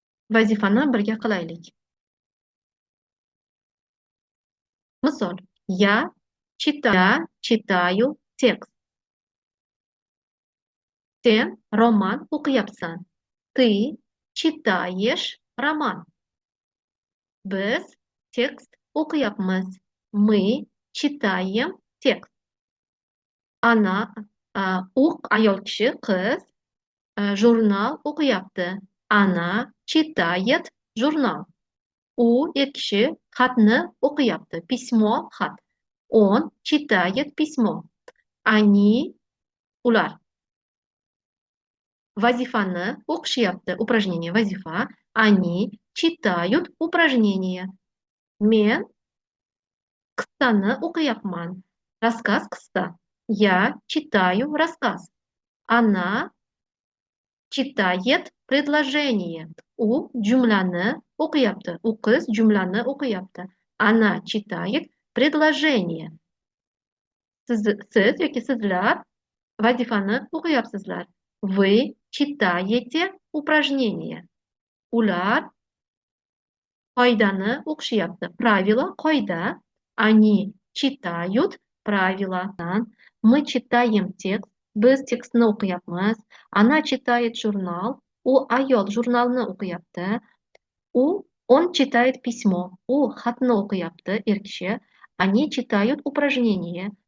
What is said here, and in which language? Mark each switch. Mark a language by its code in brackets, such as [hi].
[uz] Vazifani birga qilaylik. [ru] Misol, я читаю текст. [uz] Sen roman o'qiyapsan. [ru] Ты читаешь роман. [uz] Biz tekst o'qiyapmiz. [ru] Мы читаем tekst. [uz] Ana, u ayol kishi, qiz, jurnal o'qiyapti. [ru] Ana читает jurnal. [uz] U er kishi xatni o'qiyapti. Pismo, xat. [ru] Он читает письмо. [uz] Они, ular vazifani o'qishyapti. [ru] Упражнение, vazifa. Они читают упражнение. [uz] Men qissani o'qiyapman. [ru] Рассказ qissa. Я читаю рассказ. Она читает предложение. [uz] U jumlani o'qiyapti. U qiz jumlani o'qiyapti. [ru] Она читает предложение. [uz] Siz yoki sizlar vazifani o'qiyapsizlar. [ru] Вы читаете упражнение. [uz] Ular qoidani o'qishyapti. [ru] Правило, qoida. Они читают правила. Мы читаем текст. [uz] Biz tekstni o'qiyapmiz. [ru] Она читает журнал. [uz] U ayol jurnalni o'qiyapti. [ru] Он читает письмо. [uz] U xatni o'qiyapti, er kishi. [ru] Они читают упражнение.